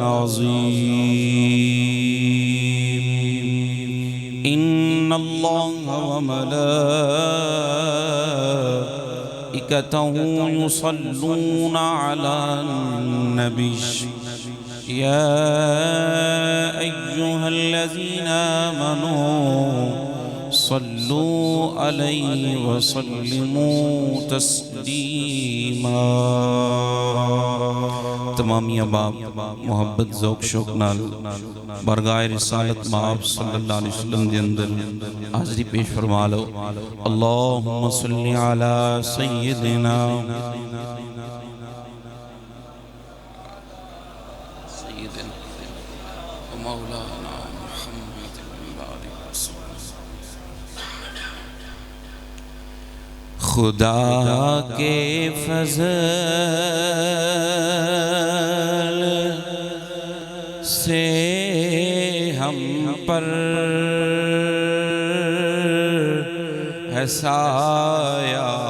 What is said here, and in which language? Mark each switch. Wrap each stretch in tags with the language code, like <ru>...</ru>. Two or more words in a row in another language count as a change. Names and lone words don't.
<ar>العظيم إن الله وملائكته يصلون على النبي يا أيها الذين آمنوا صلوا عليه وسلموا تسليما</ar> <pa>تمامی اباب محبت ذوق شوق نال برگاہ رسالت مآب</pa> <ar>صلی اللہ علیہ وسلم</ar> <pa>دے اندر حاضری پیش فرما لو</pa> <ar>اللہم صلی علی سیدنا</ar> <ur>مولانا محمد خدا کے فضل سے ہم پر ہے سایہ</ur>